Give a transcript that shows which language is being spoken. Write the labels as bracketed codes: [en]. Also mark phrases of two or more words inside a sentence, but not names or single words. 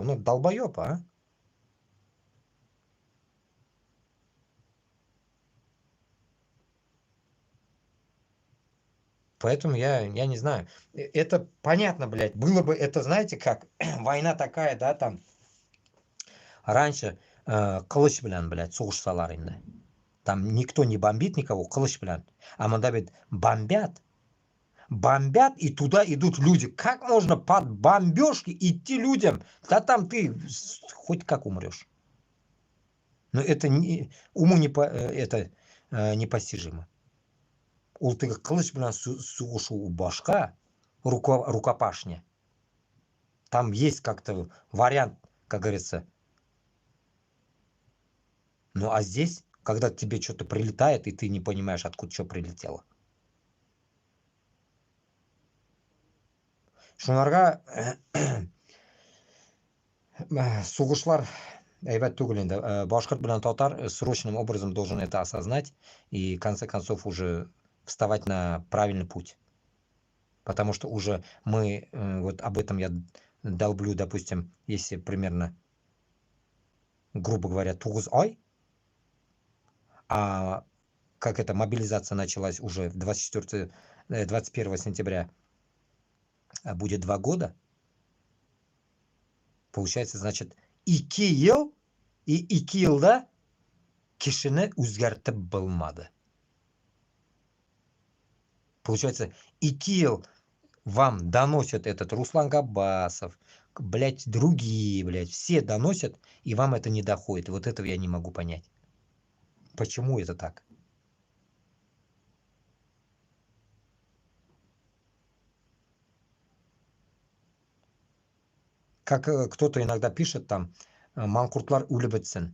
[ru] Ну, долбоеб, а? Поэтому я не знаю. Это понятно, блядь. Было бы, это знаете как, война такая, да, там. [tt] Раньше кылыч белән, блядь, сугышсалар инде. [ru] Там никто не бомбит никого, [tt] кылыч белән. А монда бит бомбят. [ru] Бомбят, и туда идут люди. Как можно под бомбежки идти людям? Да там ты хоть как умрешь. Но это не, уму не, это, непостижимо. [tt] Ул теге кылыч белән сугышу башка, рукопашня. [ru] Там есть как-то вариант, как говорится. Ну а здесь, когда тебе что-то прилетает, и ты не понимаешь, откуда что прилетело. [tt] Шунарга сугышлар әйбәт түгел инде. Башкорт белән татар [ru] срочным образом должен это осознать и в конце концов уже вставать на правильный путь. Потому что уже мы, вот об этом я долблю, допустим, если примерно, грубо говоря, 9 ай, а как эта мобилизация началась уже 21 сентября, будет 2 года, получается, значит, 2 ел, и [tt] 2 елда кишини үзгәртеп булмады. [ru] Получается, 2 ел вам доносят этот Руслан Габасов, блядь, другие, блядь, все доносят, и вам это не доходит. Вот этого я не могу понять. Почему это так? Как кто-то иногда пишет там, [tt] Манкуртлар улюбетсен.